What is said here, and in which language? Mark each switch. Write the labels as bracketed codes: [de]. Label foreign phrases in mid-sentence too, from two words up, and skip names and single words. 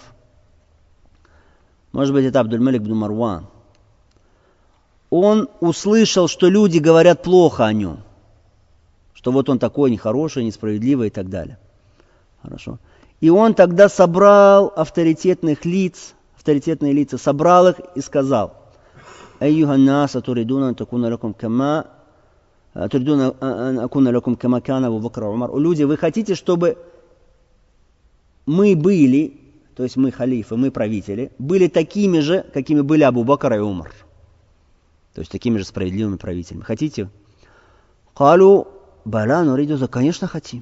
[ru] Может быть, это Абдуль-Малик бн Марван. Он услышал, что люди говорят плохо о нем. Что вот он такой нехороший, несправедливый и так далее. Хорошо. И он тогда собрал авторитетные лица, собрал их и сказал: [ar] «أيها الناس تريدون تكون لكم كما كان أبو بكر وعمر». [ru] Люди, вы хотите, чтобы мы были, то есть мы халифы, мы правители, были такими же, какими были Абу Бакр и Умар. То есть такими же справедливыми правителями. Хотите? [ar] قالوا بلى نريد ذا. [ru] Конечно, хотим.